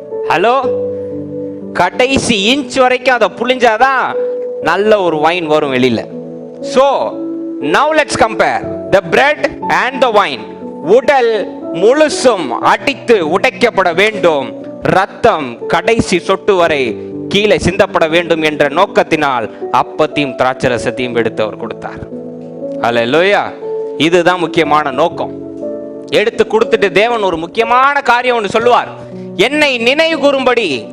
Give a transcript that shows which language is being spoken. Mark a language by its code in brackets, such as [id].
[ta] Hello, கடைசி inch வரைக்கும் அதை புளிஞ்சாதான் நல்ல ஒரு வைன் வரும் வெளியில. [en] so now let's compare the bread and the wine. [ta] உடல் முழுசும் அடித்து உடைக்கப்பட வேண்டும், ரத்தம் கடைசி சொட்டு வரை கீழே சிந்தப்பட வேண்டும் என்ற நோக்கத்தினால் அப்பத்தையும் திராட்சரசத்தையும் எடுத்து அவர் கொடுத்தார். ஹல்லேலூயா. இதுதான் முக்கியமான நோக்கம். எடுத்து கொடுத்துட்டு தேவன் ஒரு முக்கியமான காரியம் ஒன்று சொல்லுவார், என்னை நினைவு கூறும்படி.